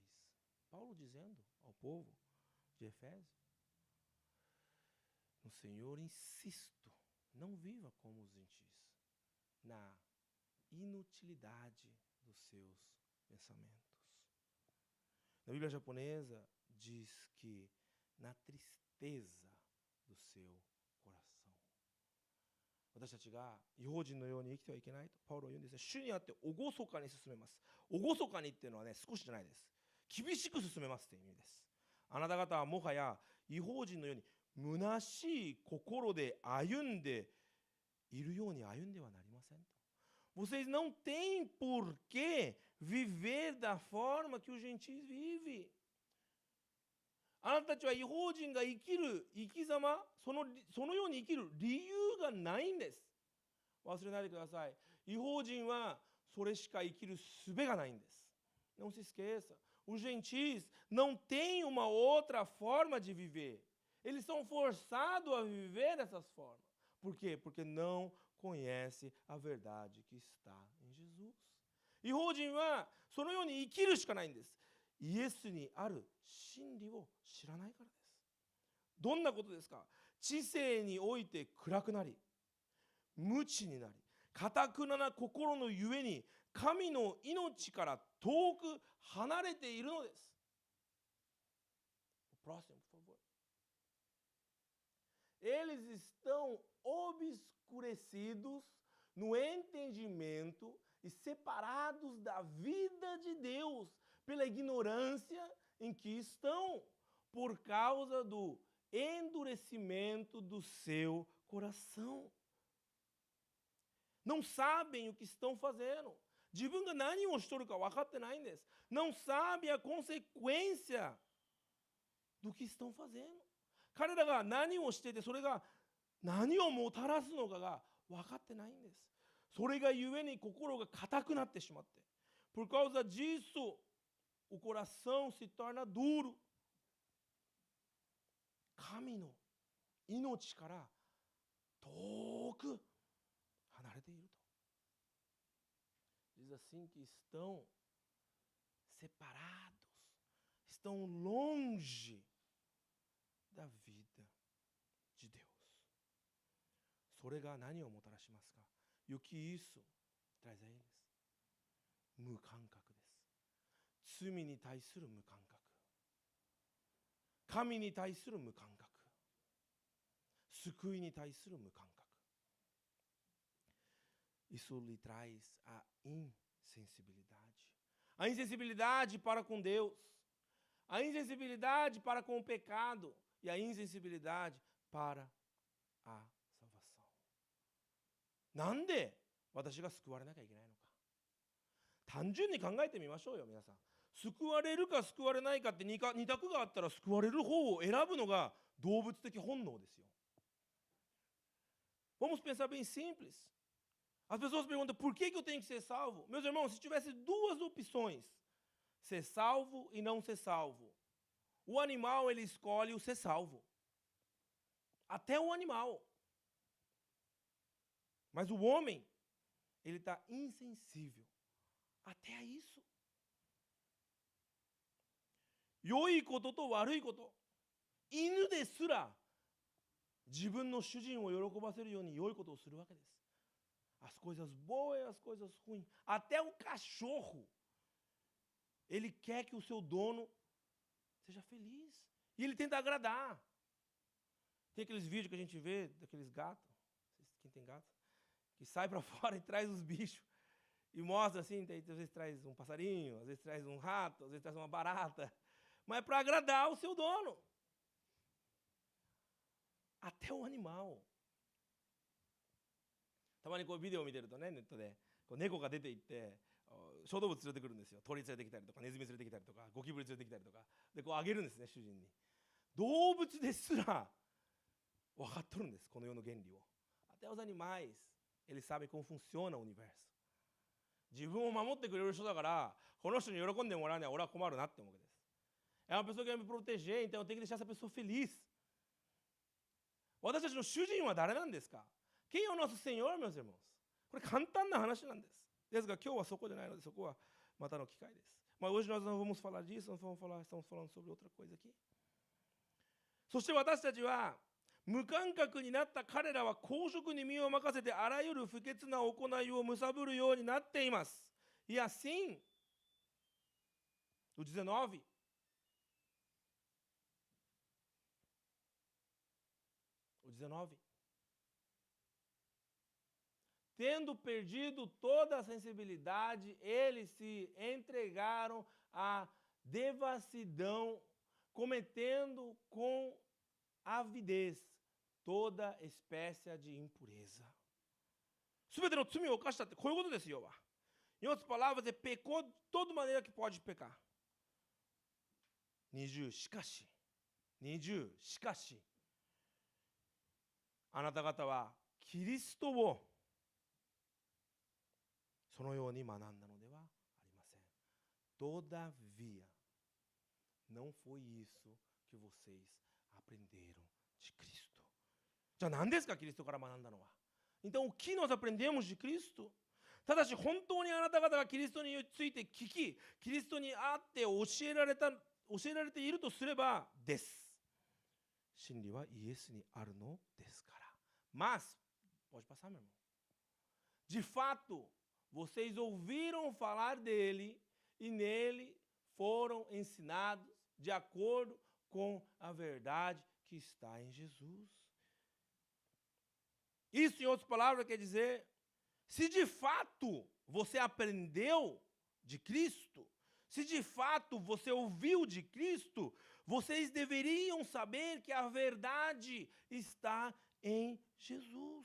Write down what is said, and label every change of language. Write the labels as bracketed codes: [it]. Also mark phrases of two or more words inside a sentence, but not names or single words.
[pt] Paulo dizendo ao povo de Efésio, no Senhor insisto, não viva como os gentis, na inutilidade dos seus pensamentos. Na Bíblia japonesa diz que na tristeza do seu coração. [ja] 私たちが異邦人のように生きてはいけないとパウロは言うんですね。主にあって厳かに進めます。厳かにっていうのはね、少しじゃないです。厳しく進めますという意味です。あなた方はもはや異邦人のように虚しい心で歩んでいるように歩んではなりませんと。 [pt] Vocês não têm por que viver da forma que os gentis vivem. [ja] あなたたちは異邦人が生きる生き様、そのように生きる理由がないんです。忘れないでください。異邦人はそれしか生きる術がないんです。 [pt] Não se esqueça. Os gentis não têm uma outra forma de viver. Eles são forçados a viver dessas formas. Por quê? Porque não conhece a verdade que está em Jesus. [ja] 異邦人はそのように生きるしかないんです。イエスにある真理を知らないからです。どんなことですか？知性において暗くなり、無知になり、堅くなな心のゆえに神の命から遠く離れているのです。 [pt] O próximo, por favor. Eles estão obscurecidos no entendimento e separados da vida de Deus pela ignorância em que estão, por causa do endurecimento do seu coração. Não sabem o que estão fazendo. [ja] 自分が何をしとるか分かってないんです。 [pt] Não sabe a consequência do que estão fazendo. [ja] 彼らが何をしていてそれが何をもたらすのかが分かってないんです。それがゆえに心が硬くなってしまって。 [pt] Por causa disso, o coração se torna duro. [ja] 神の命から遠く離れていると。 [pt] Diz assim que estão separados, estão longe da vida de Deus. [ja] それが何をもたらしますか？ [pt] O que isso traz a eles? [ja] 無感覚です。罪に対する無感覚。神に対する無感覚。救いに対する無感覚。 [pt] Isso lhe traz a insensibilidade. A insensibilidade para com Deus. A insensibilidade para com o pecado. E a insensibilidade para a salvação. [ja] なんで私が救われなきゃいけないのか。単純に考えてみましょうよ、皆さん。救われるか救われないかって二択があったら救われる方を選ぶのが動物的本能ですよ。 [pt] Vamos pensar bem simples. As pessoas perguntam por que eu tenho que ser salvo? Meus irmãos, se tivesse duas opções, ser salvo e não ser salvo, o animal ele escolhe o ser salvo. Até o animal. Mas o homem, ele está insensível até a isso. [ja] 良いことと悪いこと。犬ですら自分の主人を喜ばせるように良いことをするわけです。 [pt] As coisas boas e as coisas ruins. Até o cachorro, ele quer que o seu dono seja feliz. E ele tenta agradar. Tem aqueles vídeos que a gente vê daqueles gatos, quem tem gato, que sai para fora e traz os bichos. E mostra assim, às vezes traz um passarinho, às vezes traz um rato, às vezes traz uma barata. Mas é para agradar o seu dono. Até o animal. [ja] たまにこうビデオを見てるとね、ネットでこう猫が出て行って小動物連れてくるんですよ。鳥連れてきたりとかネズミ連れてきたりとかゴキブリ連れてきたりとかでこうあげるんですね、主人に。動物ですら分かっとるんです、この世の原理を。 [pt] Até os animais, eles sabem como funciona o universo. [ja] 自分を守ってくれる人だからこの人に喜んでもらうには俺は困るなって思うわけです。 [pt] É uma pessoa que vai me proteger, então eu tenho que deixar essa pessoa feliz. [ja] 私たちの主人は誰なんですか？ [pt] Quem é o nosso Senhor, meus irmãos? [ja] これ簡単な話なんです。ですが今日はそこじゃないのでそこはまたの機会です。 [pt] Mas hoje nós não vamos falar disso, nós vamos falar, estamos falando sobre outra coisa aqui. [ja] そして私たちは無感覚になった彼らは公職に身を任せてあらゆる不潔な行いを貪るようになっています。 [pt] E assim, o 19, tendo perdido toda a sensibilidade, eles se entregaram à devassidão, cometendo com avidez toda espécie de impureza. [ja] すべての罪を犯したってこういうことですよ。 [pt] Em outras palavras, ele pecou de toda maneira que pode pecar. [ja] 20 しかしあなた方はキリストをそのように学んだのではありません。 [pt] Todavia, não foi isso que vocês aprenderam de Cristo. [ja] じゃあ何ですか、キリストから学んだのは。 [pt] Então, o que nós aprendemos de Cristo? [ja] ただし本当にあなた方がキリストについて聞き、キリストにあって教えられているとすればです。真理はイエスにあるのですから。 [pt] Mas, pode passar, meu irmão. De fato, vocês ouviram falar dele e nele foram ensinados de acordo com a verdade que está em Jesus. Isso, em outras palavras, quer dizer, se de fato você aprendeu de Cristo, se de fato você ouviu de Cristo, vocês deveriam saber que a verdade está em Jesus.